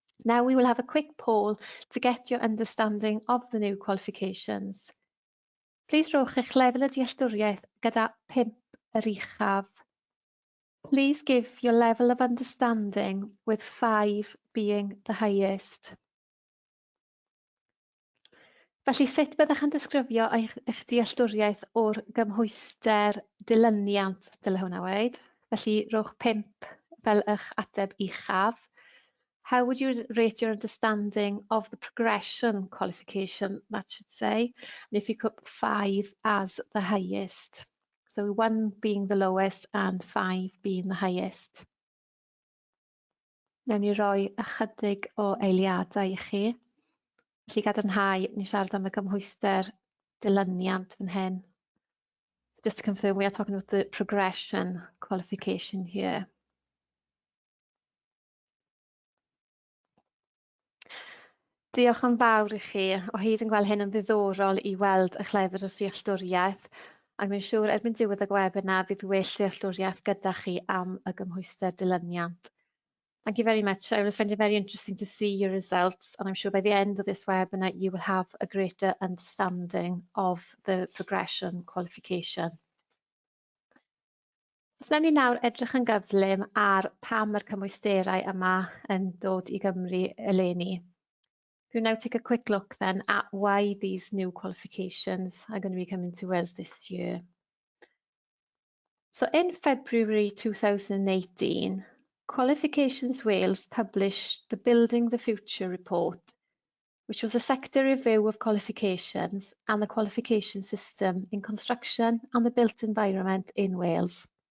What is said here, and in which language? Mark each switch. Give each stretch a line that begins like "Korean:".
English: Now we will have a quick poll to get your understanding of the new qualifications.
Welsh: Please rhowch eich lefel y dealltwriaeth gyda 5 yr uchaf.
English: Please give your level of understanding with 5 being the highest.
Welsh: Felly sut byddwch yn disgrifio eich dealltwriaeth o'r gymhwyster dilyniant, dyle hwnna weid. Felly rhowch 5 fel eich ateb uchaf.
English: How would you rate your understanding of the progression qualification, that should say, and if you put 5 as the highest? So 1 being the lowest and 5 being the highest.
Welsh: Wnawn ni roi ychydig o eiliadau i chi. Felly gadarnhau, ni siarad am y gymhwyster dilyniant fan hyn.
English: Just to confirm, we are talking about the progression qualification here.
Welsh: Diolch yn fawr i chi. O hyd yn gweld hyn yn ddiddorol i weld y chlefyr o dealltwriaeth, ac mae'n siŵr erbyn diwedd y webinar fydd well dealltwriaeth gyda chi am y gymhwyster dilyniant.
English: Thank you very much. I was finding it very interesting to see your results, and I'm sure by the end of this webinar you will have a greater understanding of the progression qualification.
Welsh: Os wnawn ni nawr edrych yn gyflym ar pam mae'r cymwysterau yma yn dod i Gymru eleni.
English: We'll now take a quick look then at why these new qualifications are going to be coming to Wales this year. So in February 2018, Qualifications Wales published the Building the Future report, which was a sector review of qualifications and the qualification system in construction and the built environment in Wales.